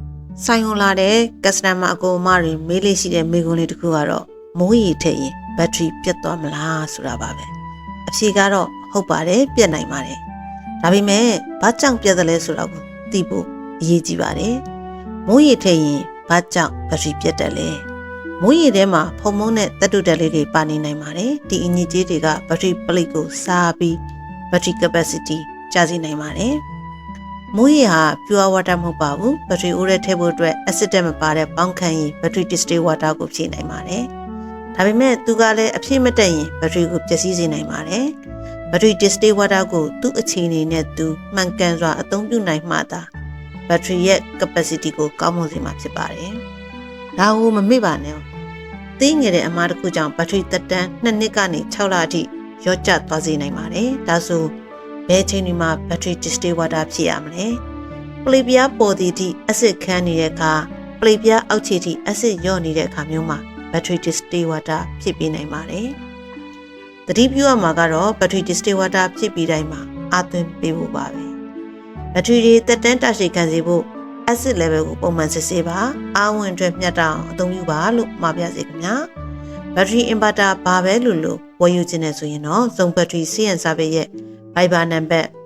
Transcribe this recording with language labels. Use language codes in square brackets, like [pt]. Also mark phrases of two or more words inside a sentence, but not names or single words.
[my] ဆိုင်ုံလာတဲ့ customer အကူအမတွေမေးလေးရှိတဲ့မေးခွန်းလေးတစ်ခုကတော့မိုးရေထည့်ရင်ဘက်ထရီပြတ်သွားမလားဆိုတာပါပဲအဖြေကတော့ဟုတ်ပါတယ်ပြတ်နိုင်ပါတယ်ဒါပေမဲ့ဘာကြောင့်ပြတ်တယ်လဲဆိုတာကိုသိဖို့အရေးကြီးပါတယ်မိုးရေထည့်ရင်ဘာကြောင့်ဘက်ထရီပြတ်တယ်လဲမိုးရေထဲမှာဖုံမုန်းတဲ့သတ္တုဓာတ်လေးတွေပါနေနိုင်ပါတယ်ဒီအညစ်အကြေးတွေကဘက်ထရီပ လိတ်ကိုစားပြီးဘက်ထရီ capacity ကျစေနိုင်ပါတယ်မိုးရေဟာ [en] pure water [my] မဟုတ်ပါဘူးဘက်ထရီအိုးထဲထည့်ဖို့အတွက် acid ဓာတ်မပါတဲ့ပေါင်းခန့်ရင်ဘက်ထရီ [en] distilled water [my] ကိုဖြည့်နိုင်ပါတယ်ဒါပေမဲ့သူကလည်းအဖြည့်မတက်ရင်ဘက်ထရီကိုပျက်စီးစေနိုင်ပါတယ်ဘက်ထရီ [en] distilled water [my] ကိုသူ့အခြေ အနေနဲ့သူမှန်ကန်စွာအသုံးပြုနိုင်မှသာဘက်ထရီရဲ့ capacity ကိုကောင်းမွန်စေမှာဖြစ်ပါတယ်ဒါကိုမမေ့ပါနဲ့သိငယ်တဲ့အမှားတစ်ခုကြောင့်ဘက်ထရီသက်တမ်း2နှစ်ကနေ6လအထိရော့ကျ သွားစေနိုင်ပါတယ်ဒါဆိုဘယ်ချိန်ဒီမှာဘက်ထရီ [en] distilled water [my] ဖြည့်ရမလဲပလေပြားပေါ်သည့်အထိ acid ခန်းနေတဲ့အခါပလေပြားအောက်ခြေထိ acid ညော့ နေတဲ့အခါမျိုးမှာဘက်ထရီ [en] distilled water [my] ဖြည့်ပေးနိုင်ပါတယ်သတိပြုရမှာကတော့ဘက်ထရီ [en] distilled water [my] ဖြည့်ပြီးတိုင်းမှာအသွင်ပေးဖို့ပါပဲဘက်ထရီတွေသက်တမ်းတာရှည်ခံစေဖို့ [en] acid level [my] ကိုပုံမှန်စစ်ဆေးပါအားဝင်အတွက်မျှတအောင်အသုံးပြုပါလို့မှာပြစေခင်ဗျာဘက်ထရီ inverter ဘာပဲလို့ဝယ်ယူခြင်းနဲ့ဆိုရင်တော့ဇုံဘက်ထရီ CN service ရဲ့ Viber နံပါတ်